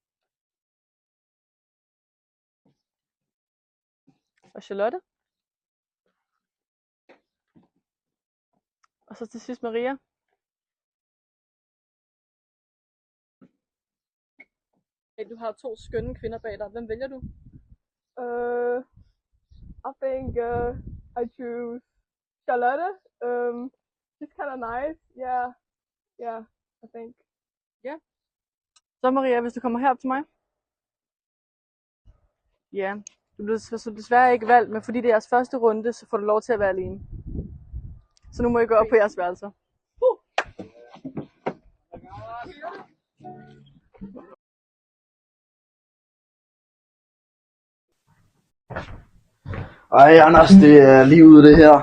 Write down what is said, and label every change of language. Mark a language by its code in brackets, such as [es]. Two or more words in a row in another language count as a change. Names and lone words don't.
[da] Og Charlotte. Og så til sidst Maria. Hey, du har 2 skønne kvinder bag dig. Hvem vælger du? [en] I think I choose Charlotte. She's kind of nice. Yeah, I think. Yeah. [da] Så Maria, hvis du kommer herop til mig. Ja, du blev desværre ikke valgt, men fordi det er jeres første runde, så får du lov til at være alene. Så nu må I gå op på jeres værelser. Ej, Anders, det er lige ude det her.